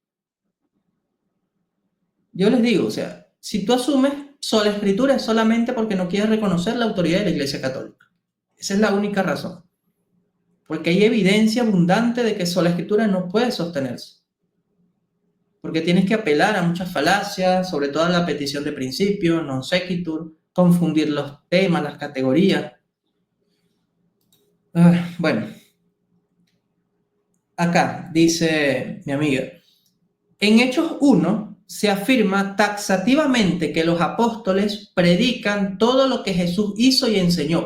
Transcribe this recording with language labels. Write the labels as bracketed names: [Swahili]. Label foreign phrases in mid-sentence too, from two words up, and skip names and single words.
[Spanish] Yo les digo, o sea, si tú asumes sola escritura es solamente porque no quieres reconocer la autoridad de la Iglesia Católica. Esa es la única razón. Porque hay evidencia abundante de que sola escritura no puede sostenerse. Porque tienes que apelar a muchas falacias, sobre todo a la petición de principio, [Latin] non sequitur, [Spanish] confundir los temas, las categorías. Bueno, acá dice mi amiga, en Hechos 1 se afirma taxativamente que los apóstoles predican todo lo que Jesús hizo y enseñó.